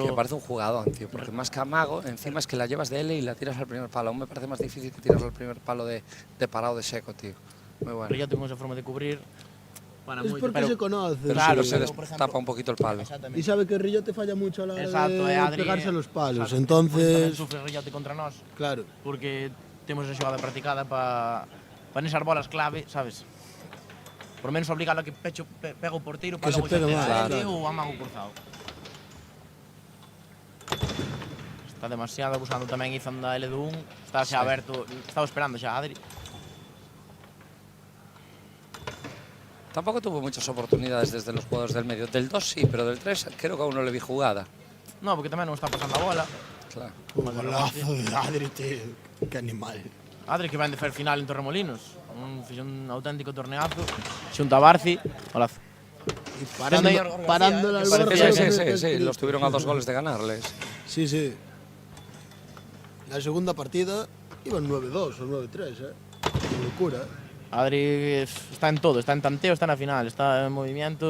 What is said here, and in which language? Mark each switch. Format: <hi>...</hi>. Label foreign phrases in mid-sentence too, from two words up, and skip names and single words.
<es>Que me parece un jugadón, tío, porque más que amago, encima es que la llevas de L y la tiras al primer palo. Aún me parece más difícil que tirarla al primer palo de parado de seco, tío. Muy bueno. Rillote con esa forma de cubrir para Es</es> <gl>moito, porque</gl> <es>pero se conoce. Pero Claro, sí, se pero, por ejemplo- destapa un poquito el palo. Y exactamente. sabe que Rillote falla mucho a la hora Exacto, de Adri, pegarse a los palos.</es> <gl>exacto. Por iso tamén</gl> <es>Entonces,</es> <gl>sufre Rillote contra nós, claro. porque temos esa xogada practicada para nesas bolas clave, sabes? Por menos obligalo a que pega o porteiro para</gl> <es>Que se</es> <gl>logo xa</gl> <es>pegue</es> <gl>ter máis, a Adri claro. ou a mago cruzado. Está demasiado abusando tamén Izan da L do 1. Está xa aberto, estaba esperando xa a Adri.</gl> <es>Tampoco tuvo muchas oportunidades desde los jugadores del medio. Del 2 sí, pero del 3 creo que aún no le vi jugada. No,</es> <gl>porque tamén non está pasando a bola.</gl> <es>Claro. Golazo de Adri, tío. Qué animal.</es> <gl>Adri que ven de fer final en Torremolinos. Fixo un auténtico torneazo. Xunto a Barci.</gl> <es>Golazo. Y Parando al que borde. parecía Sí, que- sí, sí, sí, los tuvieron a 2 goles de ganarles. Sí, sí. La segunda partida iban 9-2 o 9-3, Qué locura. Adri está en todo, está en tanteo, está na final, está en movimiento.</es>